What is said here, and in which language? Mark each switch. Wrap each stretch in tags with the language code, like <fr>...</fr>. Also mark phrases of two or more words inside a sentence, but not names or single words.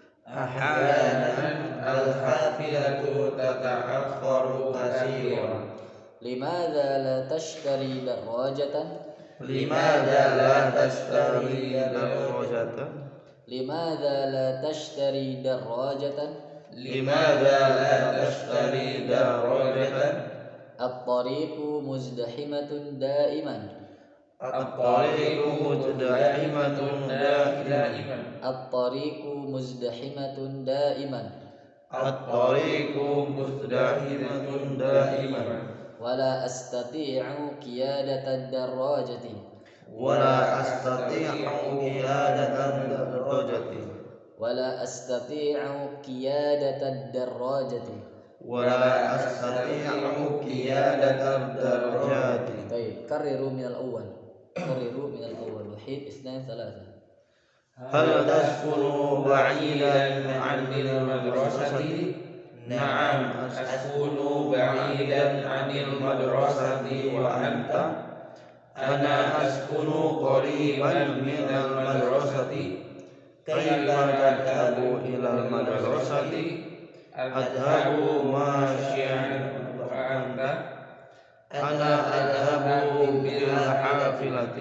<ar>أحيانًا الحافلة تتأخر كثيرًا. لماذا لا تشتري دراجة لماذا لا تشتري دراجة? لماذا لا تشتري دراجة لماذا لا تشتري دراجة? الطريق مزدحمة دائمًا الطريق مزدحمة دائمًا. الطريق مزدحمة دائمًا الطريق مزدحمة دائمًا. ولا أستطيع قيادة الدراجة ولا أستطيع قيادة دراجة. ولا أستطيع قيادة الدراجة ولا أستطيع قيادة دراجة. طيب كرروا من الأول كرروا من الأول وحيد اثنان ثلاثة هل تسكن بعيدًا عن المدرسة? نعم أسكن بعيدًا عن المدرسة وأنت? أنا أسكن قريبًا من المدرسة. كيف تذهب إلى المدرسة? أذهب ماشيًا وأنت? أنا أذهب بالحافلة.</ar>